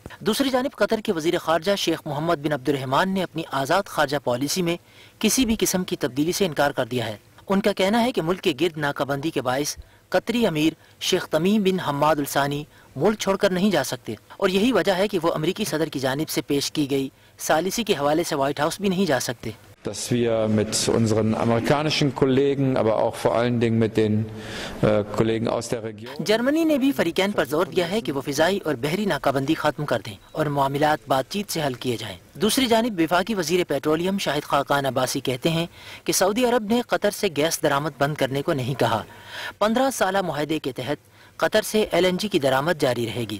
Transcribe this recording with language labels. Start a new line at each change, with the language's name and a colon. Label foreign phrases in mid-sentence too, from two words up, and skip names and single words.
Urdu: دوسری جانب قطر کے وزیر خارجہ شیخ محمد بن عبدالرحمٰن نے اپنی آزاد خارجہ پالیسی میں کسی بھی قسم کی تبدیلی سے انکار کر دیا ہے. ان کا کہنا ہے کہ ملک کے گرد ناکہ بندی کے باعث قطری امیر شیخ تمیم بن حماد ال ثانی ملک چھوڑ کر نہیں جا سکتے اور یہی وجہ ہے کہ وہ امریکی صدر کی جانب سے پیش کی گئی ثالثی کے حوالے سے وائٹ ہاؤس بھی نہیں جا سکتے.
German: Dass wir mit unseren amerikanischen Kollegen, aber auch vor allen Dingen mit den Kollegen aus der Region.
Urdu: جرمنی نے بھی فریقین پر زور دیا ہے کہ وہ فضائی اور بحری ناکہ بندی ختم کر دیں اور معاملات بات چیت سے حل کیے جائیں. دوسری جانب وفاقی وزیر پٹرولیم شاہد خاقان عباسی کہتے ہیں کہ سعودی عرب نے قطر سے گیس درآمد بند کرنے کو نہیں کہا. 15 سالہ معاہدے کے تحت قطر سے LNG کی درآمد جاری رہے گی.